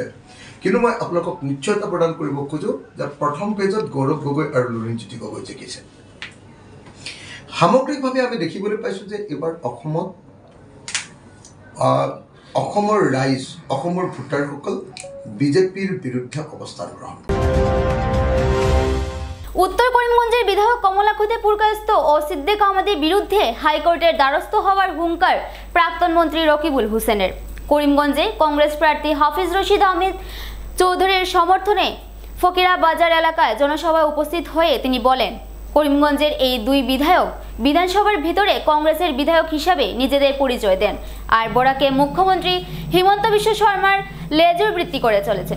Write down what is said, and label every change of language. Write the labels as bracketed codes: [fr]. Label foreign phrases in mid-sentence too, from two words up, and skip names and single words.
[as] কিন্তু মই আপোনালোকক নিশ্চয়তা প্ৰদান কৰিব খোজোঁ যে প্ৰথম পেজত গৌৰৱ গগৈ আৰু লুৰিণজ্যোতি গগৈ জিকিছে। সামগ্ৰিকভাৱে আমি দেখিবলৈ পাইছোঁ যে এইবাৰ অসমৰ ৰাইজ, অসমৰ ভোটাৰসকল বিজেপিৰ বিৰুদ্ধে অৱস্থান গ্ৰহণ কৰে। [bn] উত্তর করিমগঞ্জের বিধায়ক কমলাক্ষতে পুরকায়স্থ ও সিদ্দিক আহমেদের বিরুদ্ধে হাইকোর্টের দ্বারস্থ হওয়ার হুঙ্কার প্রাক্তন মন্ত্রী রকিবুল হুসেনের। করিমগঞ্জে কংগ্রেস প্রার্থী হাফিজ রশিদ আহমেদ চৌধুরীর সমর্থনে ফকিরা বাজার এলাকায় জনসভায় উপস্থিত হয়ে তিনি বলেন, করিমগঞ্জের এই দুই বিধায়ক বিধানসভার ভিতরে কংগ্রেসের বিধায়ক হিসাবে নিজেদের পরিচয় দেন আর বরাকে মুখ্যমন্ত্রী হিমন্ত বিশ্ব শর্মার লেজুর বৃত্তি করে চলেছেন।